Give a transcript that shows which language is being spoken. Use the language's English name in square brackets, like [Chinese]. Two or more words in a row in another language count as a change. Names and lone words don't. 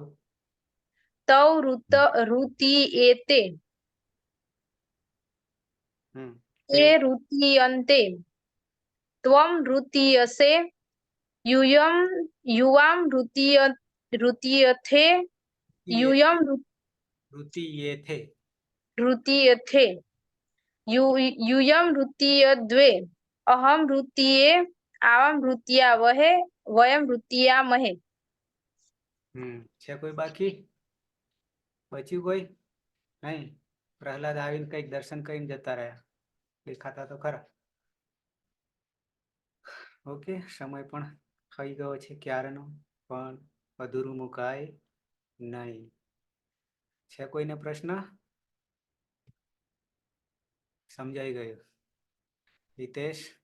[Sanskrit] तौ रुतीयेते ते रुतीयन्ते त्वं रुतीयसे युवां रुतीयथे यूयं ઋતિયેથે रुतीयथे यूयं रुतीयद्वे अहं रुतीये आवां रुतीयावहे वयं रुतीयामहे [Gujarati] છે કોઈ બાકી બચ્યું કોઈ નહીં પ્રહલાદ આવીને કઈક દર્શન કરીને જતા રહ્યા દેખાતા તો ખરા ઓકે સમય પણ થઈ ગયો છે ક્યારનો પણ અધૂરું મુકાય નહીં છે કોઈને પ્રશ્ન સમજાઈ ગયું હિતેશ